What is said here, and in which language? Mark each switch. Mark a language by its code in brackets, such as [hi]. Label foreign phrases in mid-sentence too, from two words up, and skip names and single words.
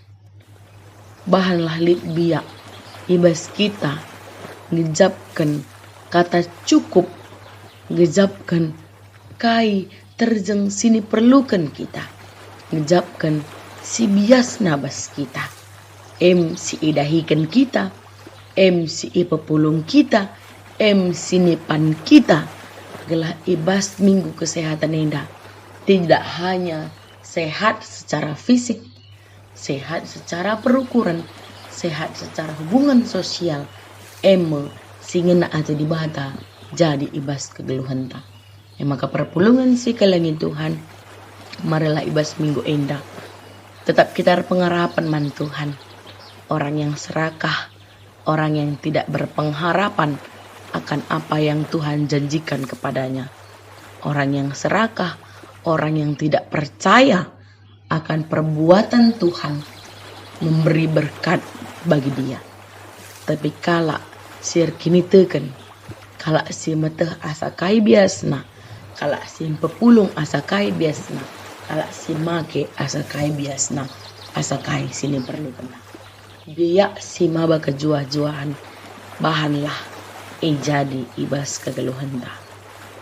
[btx] Bahanlah lit biak ibas kita ngejapkan kata cukup, ngejapkan kai terjeng sini perlukan kita, ngejapkan si bias nabas kita, si idahikan kita, si ipepulung kita, sinipan kita. Gelah ibas minggu kesehatan enda [id] tidak hanya sehat secara fisik, sehat secara perukuran, sehat secara hubungan sosial, [btx] singena atau dibata jadi ibas kegeluhan ta. Maka perpulungan si kalangin Tuhan, marilah ibas minggu enda. Tetap kita pengharapan man Tuhan. [id] Orang yang serakah, orang yang tidak berpengharapan akan apa yang Tuhan janjikan kepadanya. Orang yang serakah, orang yang tidak percaya akan perbuatan Tuhan memberi berkat bagi dia. [btx] Tapi kala sir kini teken, kala si meteh asa kai biasna, kala si pepulung asa kai biasna, kala si make asa kai biasna, asa kai sini perlu kena. Biak si maba kejuah-juahan, bahanlah jadi ibas kegeluhan dah.